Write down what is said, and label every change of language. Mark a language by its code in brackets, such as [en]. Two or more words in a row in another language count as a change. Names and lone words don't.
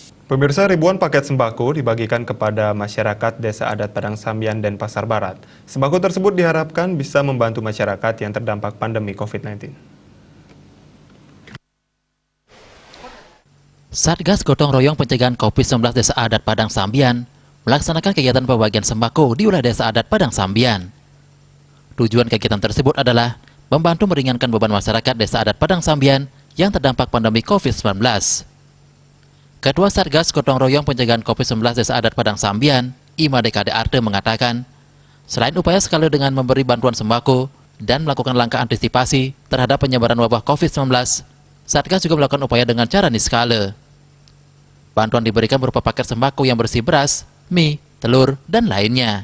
[id] Pemirsa, ribuan paket sembako dibagikan kepada masyarakat Desa Adat Padang Sambian dan Pasar Barat. Sembako tersebut diharapkan bisa membantu masyarakat yang terdampak pandemi COVID-19. Satgas Gotong Royong Pencegahan COVID-19 Desa Adat Padang Sambian melaksanakan kegiatan pembagian sembako di wilayah Desa Adat Padang Sambian. Tujuan kegiatan tersebut adalah membantu meringankan beban masyarakat Desa Adat Padang Sambian yang terdampak pandemi COVID-19. Ketua Satgas Gotong Royong Pencegahan COVID-19 Desa Adat Padang Sambian, Ima DKD Arte mengatakan, selain upaya sekali dengan memberi bantuan sembako dan melakukan langkah antisipasi terhadap penyebaran wabah COVID-19, Satgas juga melakukan upaya dengan cara niskala. Bantuan diberikan berupa paket sembako yang bersih beras, mie, telur, dan lainnya.